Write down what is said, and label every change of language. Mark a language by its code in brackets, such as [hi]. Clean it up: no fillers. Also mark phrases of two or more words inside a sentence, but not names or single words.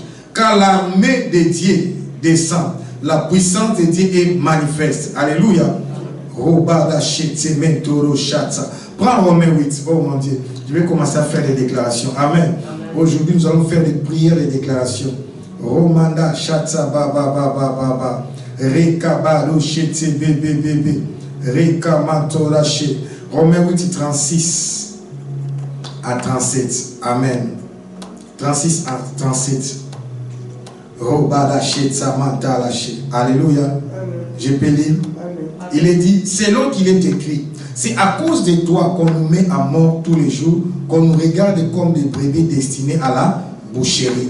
[fr] Quand l'armée de Dieu descend, la puissance de Dieu est manifeste. Alléluia. Prends Romains 8. Oh mon Dieu. Je vais commencer à faire des déclarations. Amen. Aujourd'hui, nous allons faire des prières et des déclarations. Romanda Shatsa Baba Baba Baba. Rekabalo Shete Bebe Bebe. Rekamatorashe. Romains 8, 36 à 37. Amen. 36 à 37. Robada Shetsa Mantalache. Alléluia. Je peux lire. Il est dit, selon qu'il est écrit, c'est à cause de toi qu'on nous met à mort tous les jours, qu'on nous regarde comme des brebis destinées à la boucherie.